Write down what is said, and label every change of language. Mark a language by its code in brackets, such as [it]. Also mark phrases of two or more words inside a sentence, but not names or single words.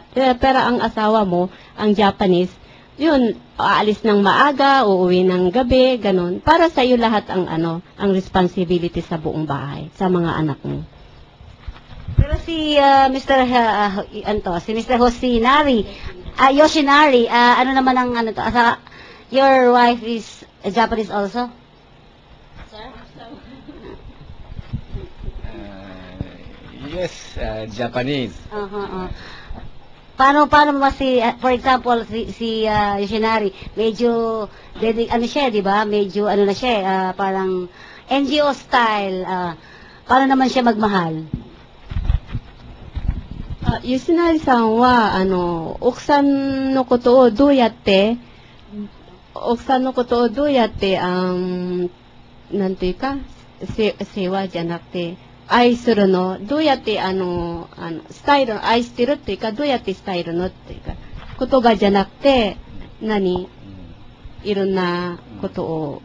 [tl] Pero ang asawa mo, ang Japanese, yun, aalis ng maaga, uuwi ng gabi, ganun. Para sa iyo lahat ang responsibility sa buong bahay, sa mga anak mo. Pero si Mr. [en] Yoshinari, [tl] ano naman ang [en] your wife is Japanese also? Sir? Yes, Japanese. [tl] paano mo si, for example, si Yoshinari, medyo, ano siya, di ba? Medyo, ano na siya, parang [en] NGO style, [tl] paano naman siya magmahal? [ja] 吉成さんは、奥さんのことをどうやって、なんていうか、世話じゃなくて、愛するの、どうやって、スタイル、愛してるっていうか、どうやってスタイルのっていうか、言葉じゃなくて、いろんなことを。